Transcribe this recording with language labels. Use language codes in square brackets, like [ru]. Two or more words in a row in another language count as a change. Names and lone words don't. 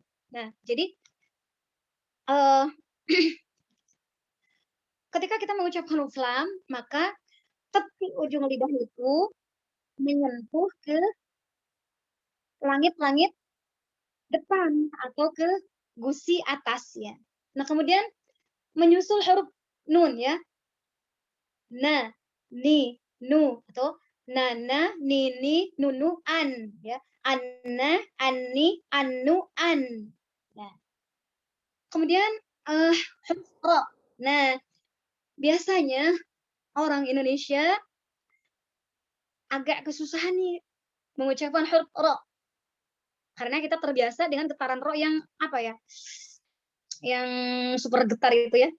[id] Nah, jadi ketika kita mengucapkan huruf lam, maka tepi ujung lidah itu menyentuh ke langit-langit depan atau ke gusi atas ya. Nah, kemudian menyusul huruf nun ya. Na, ni, nu atau nana, nini, nunu, an ya. Anna, anni, annu, an. Nah. Kemudian huruf ra. Nah, biasanya orang Indonesia agak kesusahan nih mengucapkan huruf ra. Karena kita terbiasa dengan getaran ro yang apa ya, yang super getar itu ya.